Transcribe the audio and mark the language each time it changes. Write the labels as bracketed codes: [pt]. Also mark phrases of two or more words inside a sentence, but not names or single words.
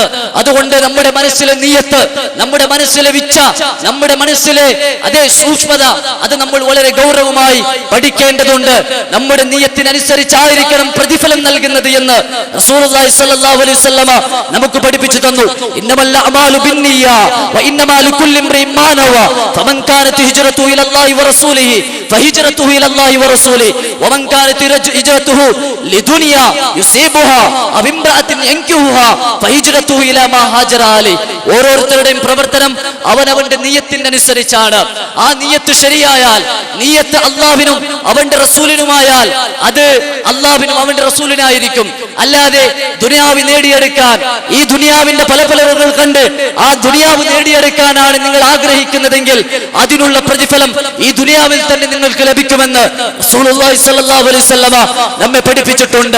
[ml] അതുകൊണ്ട് നമ്മുടെ മനസ്സിലെ നിയ്യത്ത്, നമ്മുടെ മനസ്സിലെ വിച്ച, നമ്മുടെ മനസ്സിലെ അതേ സൂക്ഷ്മത, അത് നമ്മൾ വളരെ ഗൗരവമായി പഠിക്കേണ്ടതുണ്ട്. നമ്മുടെ നിയ്യത്തിനനുസരിച്ചായിരിക്കണം പ്രതിഫലം നൽകുന്നത് എന്ന് റസൂലുള്ളാഹി [ar] صلى الله عليه وسلم [ml] നമുക്ക് പഠിപ്പിച്ചു തന്നു. [ar] إنما الأعمال بالنية وإنما لكل امرئ ما نوى فمن كانت هجرته الى الله ورسوله فهجرته الى الله ورسوله ومن كانت هجرته لدنيا يصيبها او امرأة ينكحها فهجرته الى ما هاجر عليه. [ml] ഓരോരുത്തരുടെയും പ്രവർത്തനം അവനവന്റെ നിയ്യത്തിന്റെ അനുസരിച്ചാണ്. ആ നിയ്യത്ത് ശരിയായാൽ, നിയ്യത്ത് അല്ലാഹുവിനും അവന്റെ റസൂലിനുമായാൽ അത് അല്ലാഹുവിനും അവന്റെ റസൂലിനായിരിക്കും. അല്ലാതെ ദുനിയാവ് നേടിയെടുക്കാൻ, ഈ ദുനിയാവിന്റെ പല പലവകൾ കണ്ട് ആ ദുനിയാവ് നേടിയെടുക്കാനാണ് നിങ്ങൾ ആഗ്രഹിക്കുന്നതെങ്കിൽ അതിനുള്ള പ്രതിഫലം ഈ ദുനിയാവിൽ തന്നെ നിങ്ങൾക്ക് ലഭിക്കുമെന്ന് റസൂലുള്ളാഹി [ar] صلى الله عليه وسلم [ml] നമ്മെ പഠിപ്പിച്ചിട്ടുണ്ട്.